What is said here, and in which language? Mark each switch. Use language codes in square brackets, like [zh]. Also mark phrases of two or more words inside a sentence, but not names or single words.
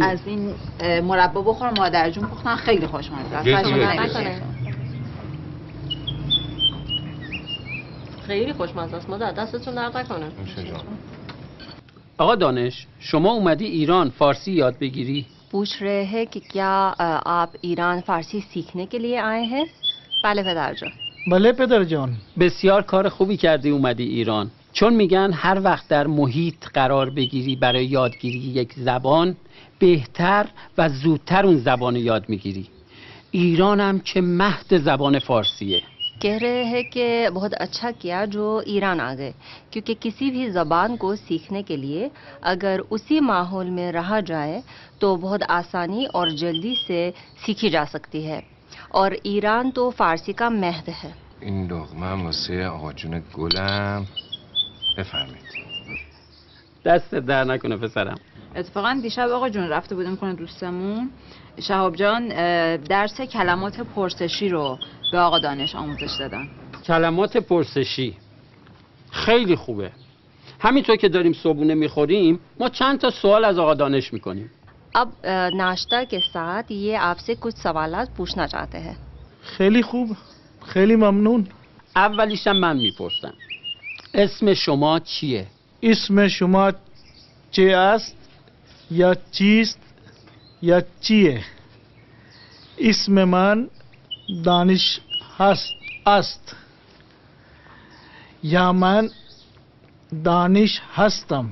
[fa] از این مربا بخور مادر جون پختن خیلی خوشمزه است. یه شما جوری نکنه. خیلی خوشمزه است. مادر دستتون درد نکنه. نوش جان. آقا دانش شما اومدی ایران فارسی یاد بگیری؟ [hi] पूछ रहे हैं कि क्या आप ईरान फारसी सीखने के लिए आए हैं? [fa] بله پدر جان. بله پدر جان. بسیار کار خوبی کردی اومدی ایران، چون میگن هر وقت در محیط قرار بگیری برای یادگیری یک زبان بهتر و زودتر اون زبان یاد میگیری. ایران هم که مهد زبان فارسیه. [hi] कह रहे हैं कि बहुत अच्छा किया जो ईरान आ गए, क्योंकि किसी भी ज़बान को सीखने के लिए अगर उसी माहौल में रहा जाए तो बहुत आसानी और जल्दी से सीखी जा सकती है, और ईरान तो फ़ारसी का महद है. [fa] این لقمه واسه آقا جون گلم. بفرمایید. دست در نکنه پسرم. اتفاقا دیشب آقا جون رفته بودیم کنه دوستمون شهاب جان درس کلمات پرسشی رو به آقا دانش آموزش دادن. کلمات پرسشی خیلی خوبه. همینطور که داریم صبحونه میخوریم ما چند تا سوال از آقا دانش میکنیم. [hi] अब नाश्ता के साथ ये आपसे कुछ सवालात पूछना चाहते हैं. [fa] خیلی خوب. خیلی ممنون. اولیشم من میپرسم اسم شما چیه؟ اسم شما چه است یا چیست یا چیه؟ اسم من دانش است یا من دانش هستم.